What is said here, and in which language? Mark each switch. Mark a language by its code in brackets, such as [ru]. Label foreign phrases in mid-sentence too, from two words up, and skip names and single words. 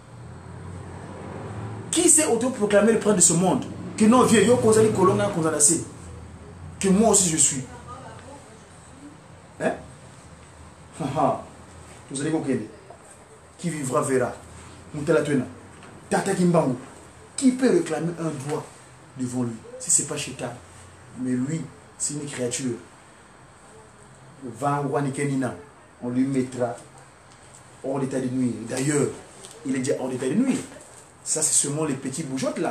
[fr] Qui s'est autoproclamé le prince de ce monde? Que non, vieux, yo causé les colons condamnés. Que moi aussi je suis. Hein? Vous allez comprendre. Qui vivra verra. Moutala Tuena. Tata Kimbangu. Qui peut réclamer un droit devant lui? Si ce n'est pas Chétan. Mais lui, c'est une créature. On lui mettra hors d'état de nuire. D'ailleurs, il est déjà hors d'état de nuire. Ça, c'est seulement les petites bougeottes là.